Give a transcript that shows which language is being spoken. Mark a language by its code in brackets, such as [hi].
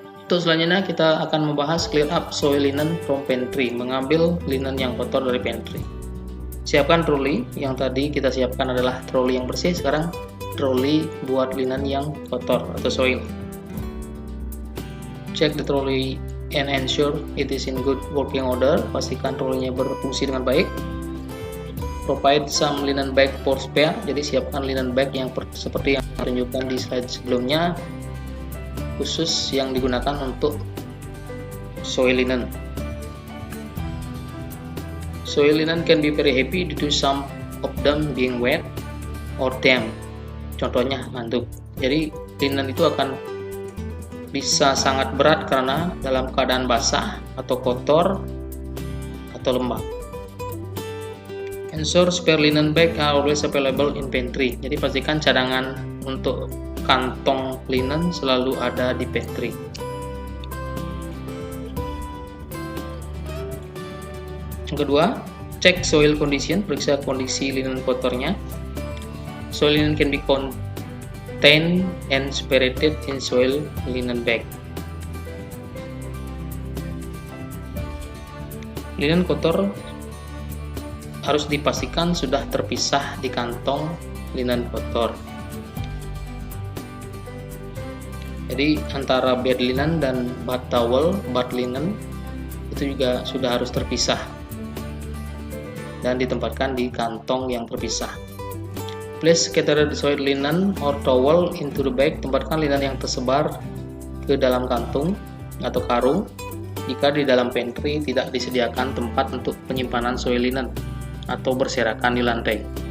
[id] Untuk selanjutnya kita akan membahas [en] clear up soil linen from pantry, [id] mengambil linen yang kotor dari pantry. Siapkan troli. Yang tadi kita siapkan adalah troli yang bersih, sekarang troli buat linen yang kotor atau soil. [en] Check the trolley and ensure it is in good working order. [id] Pastikan trolinya berfungsi dengan baik. [en] Provide some linen bag for spare. [id] Jadi siapkan linen bag yang seperti yang ditunjukkan di slide sebelumnya, khusus yang digunakan untuk soil linen. [en] Soil linen can be very heavy due to some of them being wet or damp. [id] Contohnya handuk. Jadi linen itu akan bisa sangat berat karena dalam keadaan basah atau kotor atau lembab. [en] Ensure spare linen bag are always available in pantry. [id] Jadi pastikan cadangan untuk kantong linen selalu ada di pantry. Yang kedua, cek soil condition, periksa kondisi linen kotornya. [en] Soil linen can be contained and separated in soil linen bag. [id] Linen kotor harus dipastikan sudah terpisah di kantong linen kotor. Jadi antara bed linen dan bath towel, bath linen itu juga sudah harus terpisah dan ditempatkan di kantong yang terpisah. [en] Place scattered soiled linen or towel into the bag. [id] Tempatkan linen yang tersebar ke dalam kantung atau karung jika di dalam pantry tidak disediakan tempat untuk penyimpanan soil linen atau berserakan di lantai.